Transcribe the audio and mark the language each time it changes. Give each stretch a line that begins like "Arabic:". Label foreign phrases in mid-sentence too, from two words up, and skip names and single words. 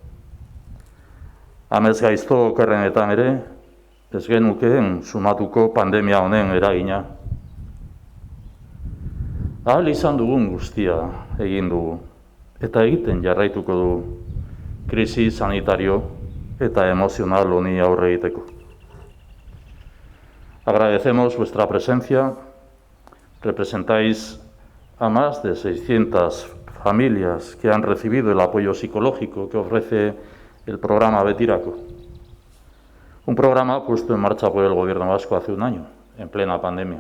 Basque: Amez gaizto okerrenetan ere, ez genukeen sumatuko pandemia honen eragina. Ahal izan dugun guztia egin dugu, eta egiten jarraituko dugu, krisi sanitario eta emozional honi aurre egiteko.
Spanish: Agradecemos vuestra presencia. Representáis a más de 600 familias que han recibido el apoyo psicológico que ofrece el programa Betirako. Un programa puesto en marcha por el Gobierno vasco hace un año, en plena pandemia.